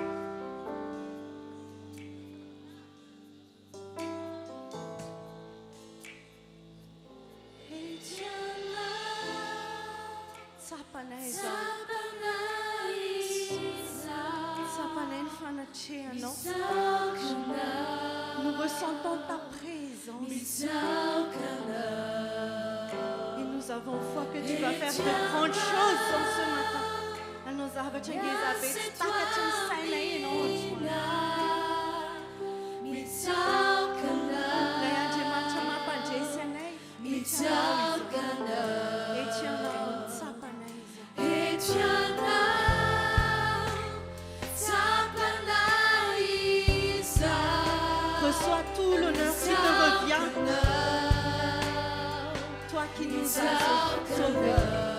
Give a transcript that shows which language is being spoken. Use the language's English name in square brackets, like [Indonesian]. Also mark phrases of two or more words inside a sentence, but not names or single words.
[Malagasy] Tsapanay izao. Tsapanay ny fanatrehanao. [French] Nous ressentons ta présence. Et nous avons foi que tu vas faire de grandes choses en ce matin. [Malagasy] Anao zavatra ngeza be tsy takatry ny sainay ianao Ilay Andriamanitra mampandresy anay. Etianao ny tsapanay izao. [French] Reçois tout l'honneur qui te revient. Toi qui nous as sauvés.